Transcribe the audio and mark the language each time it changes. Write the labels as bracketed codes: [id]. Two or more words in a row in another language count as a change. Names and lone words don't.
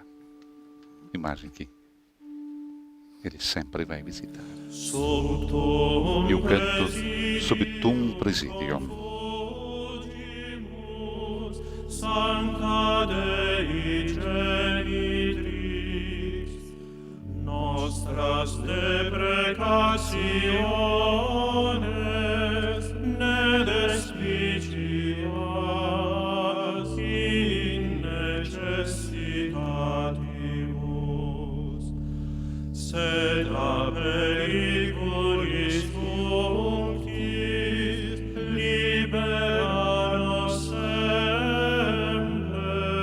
[pt] Imagem que ele sempre vai visitar. Eu canto [la] sob tum presidium. Sancta Dei Genitrix, nostras deprecationes, ne despicias in necessitatibus, sed a periculis functis libera nos semper.